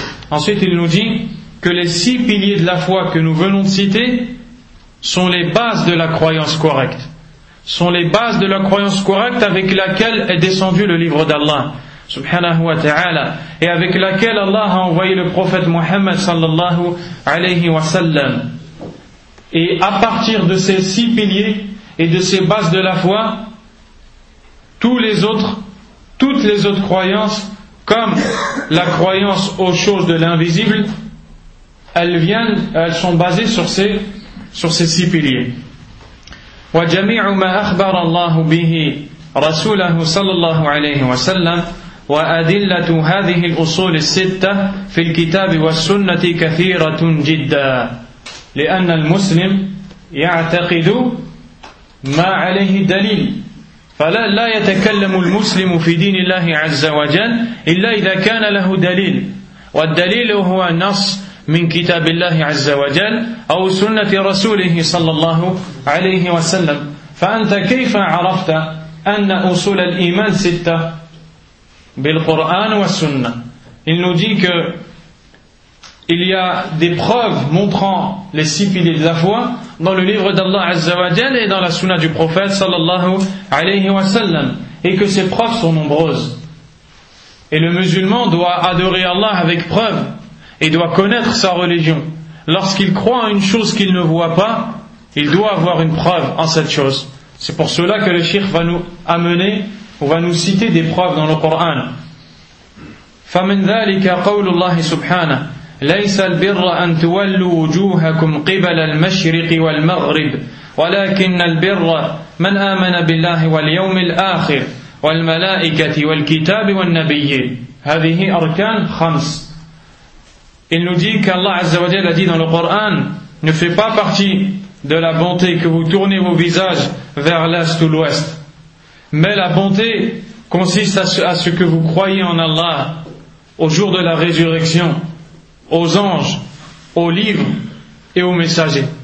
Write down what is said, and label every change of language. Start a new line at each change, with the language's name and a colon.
French: Ensuite il nous dit que les six piliers de la foi que nous venons de citer sont les bases de la croyance correcte, sont les bases de la croyance correcte avec laquelle est descendu le livre d'Allah subhanahu wa ta'ala, et avec laquelle Allah a envoyé le prophète Muhammad sallallahu alayhi wa sallam. Et à partir de ces six piliers et de ces bases de la foi, toutes les autres croyances, comme la croyance aux choses de l'invisible, elles sont basées sur ces six piliers.
Arabic: وجميع ما أخبر الله به رسوله صلى الله عليه وسلم وأدلة هذه الأصول الستة في الكتاب والسنة كثيرة جدا. لأن المسلم يعتقد ما عليه دليل. فلا لا يتكلم المسلم في دين الله عز وجل إلا إذا كان له دليل، والدليل هو نص من كتاب الله عز وجل أو سنة رسوله صلى الله عليه وسلم. فأنت كيف عرفت أن أصول الإيمان ستة بالقرآن والسنة؟
French: Il nous dit que il y a des preuves montrant les six piliers de la foi dans le livre d'Allah Azza wa Jal et dans la sunna du prophète sallallahu alayhi wa sallam, et que ces preuves sont nombreuses. Et le musulman doit adorer Allah avec preuve et doit connaître sa religion. Lorsqu'il croit en une chose qu'il ne voit pas, il doit avoir une preuve en cette chose. C'est pour cela que le shirk va nous amener ou va nous citer des preuves dans le Coran.
Arabic: فمن ذلك قول الله سبحانه ليس البر أن تولوا وجوهكم قبل المشرق والمغرب ولكن البر من آمن بالله واليوم الآخر والملائكة والكتاب والنبيين. هذه أركان خمس.
French: Il nous dit qu'Allah عز وجل a dit dans le Coran, ne fait pas partie de la bonté que vous tournez vos visages vers l'est ou l'ouest, mais la bonté consiste à ce que vous croyez en Allah, au jour de la résurrection, aux anges, aux livres et aux messagers.